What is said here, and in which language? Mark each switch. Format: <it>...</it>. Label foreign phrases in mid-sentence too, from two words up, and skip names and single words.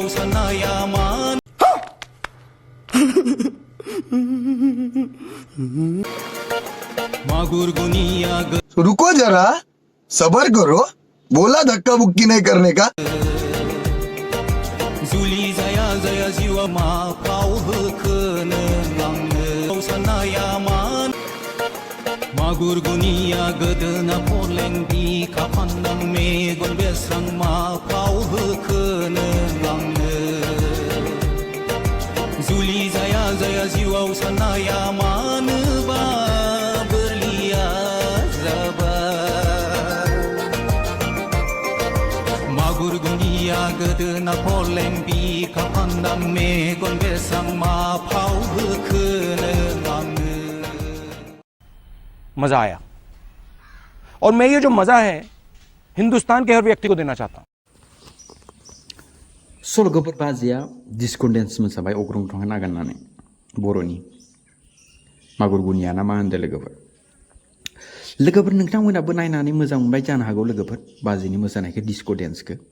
<hi>रुको जरा, सबर करो, बोला धक्का बुक्की नहीं करने का।</hi> <brx>जुली जाया जाया जीवा मा पाव होखोनो लांनो सानाया मान मागुर गुनिया गोदोना फलेंदि खाफाननां मेगन बेस्रां मा पाव होखोनो लांनो जुली जाया जाया जीवाव सानाया मानोबा बोरलिया जाबाय मागुर गुनिया गोदोना फलेंदि खाफाननां मेगन बेस्रां मा पाव होखोनो लांनो।</brx> <hi>मजा आया और मैं ये जो मजा है हिंदुस्तान के हर व्यक्ति को देना चाहता हूं।</hi> <brx>सल'फोर बाजिया डिसकन्डेन्स मोसाबाय अग्रं थंहा नागारनानै बर'नि मागुर गुनिया ना मा होनदों लोगोफोर नोंथांमोनाबो नायनानै मोजां मोनबाय जानो हागौ लोगोफोर बाजिनि मोसानायखौ डिसकन्डेन्सखौ।</brx>